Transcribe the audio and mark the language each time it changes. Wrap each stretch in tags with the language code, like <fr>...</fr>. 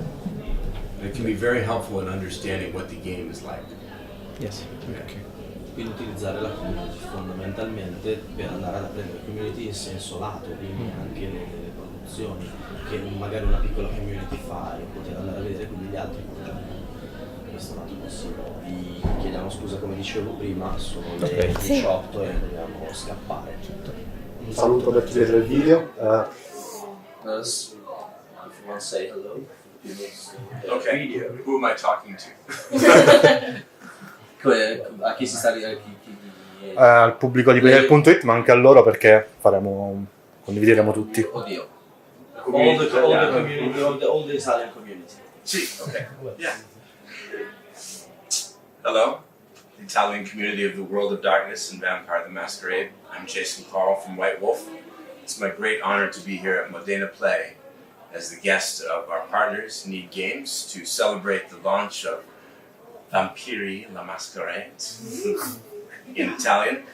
<en>And it can be very helpful in understanding what the game is like. Yes. Okay.</en> <it>Quindi utilizzare la community fondamentalmente per andare ad apprendere la community in senso lato, quindi anche le produzioni che magari una piccola community fa e poter andare a vedere quindi gli altri come giocano. Questo è un altro consiglio. Vi chiediamo scusa, come dicevo prima, sono le 18 e dobbiamo scappare. Un saluto per chi vede il video.</it> <en>If you want to say hello. Okay, who am I talking to?</en> <it>A chi si sta Al pubblico di player.it, ma anche a loro perché condivideremo tutti. Oddio.</it> <en>all the community, all the Italian community.</en> <it>Sì, okay. Yeah.</it> <en>Hello, the Italian community of the World of Darkness and Vampire the Masquerade. I'm Jason Carl from White Wolf. It's my great honor to be here at Modena Play as the guest of our partners, Need Games, to celebrate the launch of Vampire the Masquerade in Italian.</en>